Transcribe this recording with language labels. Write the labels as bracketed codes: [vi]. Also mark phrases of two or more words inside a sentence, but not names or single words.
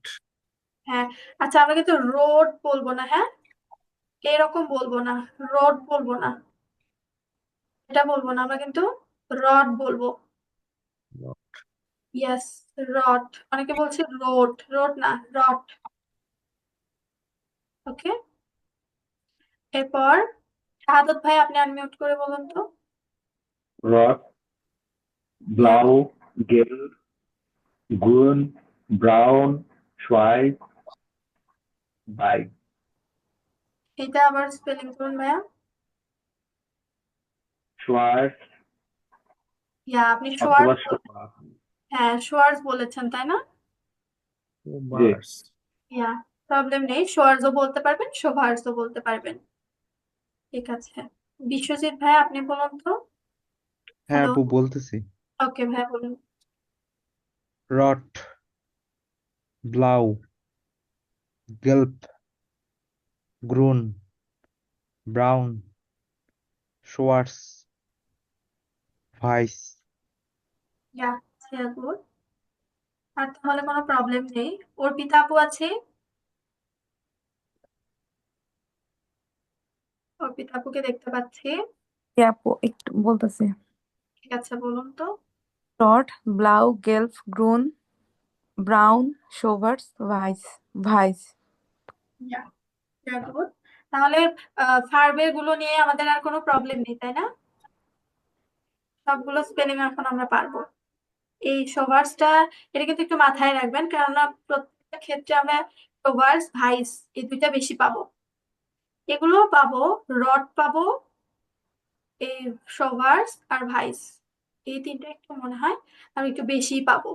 [bn] হ্যাঁ, আচ্ছা, আমরা কিন্তু রোড বলবো না, হ্যাঁ, এরকম বলবো না, রোড বলবো না, এটা বলবো না, আমরা কিন্তু রড বলবো। ইয়েস, রড। অনেকে বলছে রোড, রোড না, রড। ওকে। এরপর শাহাদত ভাই, আপনি আনমিউট করে বলুন তো। [de] rot, [bn] ইয়া, [de] blau, gelb, grün, braun, schwarz, weiß. [bn] এটা আবার স্পেলিং করুন ভাইয়া। [de] Schwarz [bn] ইয়া, আপনি অথবা [de] শোয়ার্স, schwarz। [bn] হ্যাঁ, শোয়ার্স বলেছেন তাই না? জি। [de] সোবার্স [bn] ইয়া, প্রবলেম নেই, শোয়ার্সও বলতে পারবেন, শোভার্সও বলতে পারবেন। ঠিক আছে। বিশ্বজিৎ ভাই, আপনি বলুন তো। হ্যাঁ হ্যালো। আপু বলতেছি। ওকে ভাই, বলুন। [de] rot, blau, gelb, grün, braun, schwarz, weiß. [bn] ইয়া, [de] sehr gut। [bn] আর তাহলে কোনো প্রবলেম নেই। অর্পিতা আপু আছে? অর্পিতা আপুকে দেখতে পাচ্ছি। আপু একটু বলতেছি। ঠিক আছে, বলুন তো। [de] rot, blau, gelb, grün, braun, schwarz, weiß. ভাইস। [bn] ইয়া, [de] sehr gut। [bn] তাহলে ভার্বের গুলো নিয়ে আমাদের আর কোনো প্রবলেম নেই, তাই না? সবগুলো স্পেলিং এখন আমরা পারবো। এই শোভার্সটা, এটা কিন্তু একটু মাথায় রাখবেন, কেননা প্রত্যেকটা ক্ষেত্রে আমরা শোভার্স, ভাইস এই দুইটা বেশি পাবো। এগুলো পাবো, রড পাবো, এই শোভার্স আর ভাইস, এই তিনটা একটু মনে হয় আমি একটু বেশি পাবো।